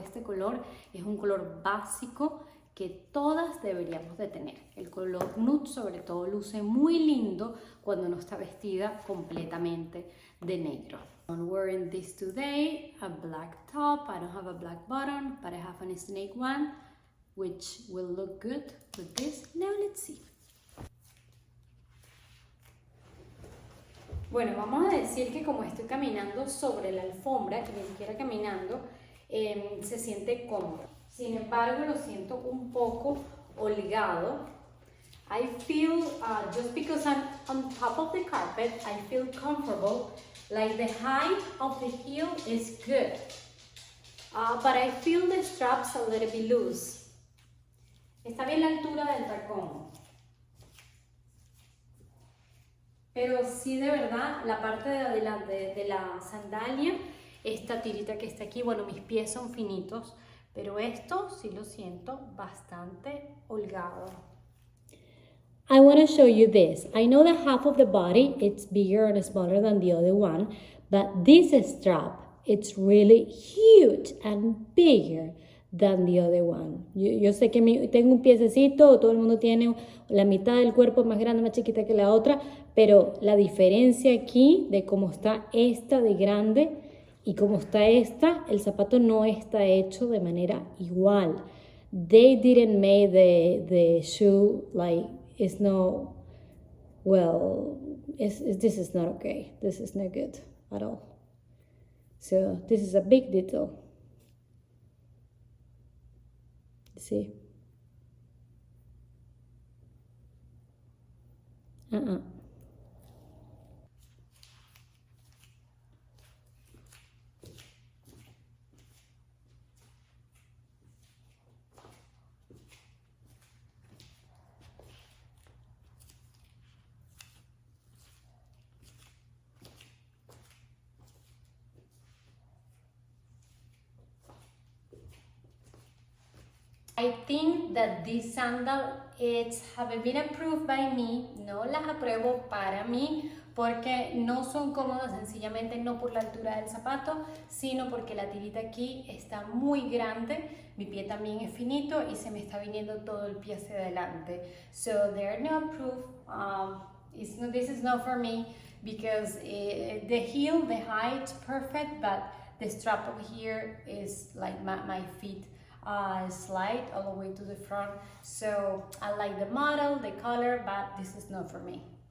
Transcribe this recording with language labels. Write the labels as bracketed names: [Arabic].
[Spanish] Este color es un color básico que todas deberíamos de tener. El color nude sobre todo luce muy lindo cuando no está vestida completamente de negro. [English] I'm wearing this today, a black top. I don't have a black button, but I have a snake one, which will look good with this. Now let's see. [Spanish] Bueno, vamos a decir que como estoy caminando sobre la alfombra, que ni siquiera caminando, se siente cómodo. Sin embargo, lo siento un poco holgado. [English] I feel, just because I'm on top of the carpet, I feel comfortable. Like the height of the heel is good. But I feel the straps a little bit loose. [Spanish] Está bien la altura del tacón. Pero sí, de verdad, la parte de adelante de la sandalia, esta tirita que está aquí, bueno, mis pies son finitos, pero esto sí lo siento bastante holgado. [English] I want to show you this. I know that half of the body, it's bigger and smaller than the other one, but this strap, it's really huge and bigger than the other one. [Spanish] Yo sé que tengo un piececito, todo el mundo tiene la mitad del cuerpo más grande, más chiquita que la otra, pero la diferencia aquí de cómo está esta de grande y cómo está esta, el zapato no está hecho de manera igual. [English] They didn't make the shoe like, it's no, well, this is not okay. This is not good at all. So this is a big detail. See? I think that this sandal haven't been approved by me. [Spanish] No las apruebo para mí porque no son cómodas, sencillamente no por la altura del zapato, sino porque la tirita aquí está muy grande. Mi pie también es finito y se me está viniendo todo el pie hacia adelante. [English] So they're not approved. This is not for me because the heel, the height, perfect, but the strap over here is like my feet. Slide all the way to the front. So I like the model, the color, but this is not for me.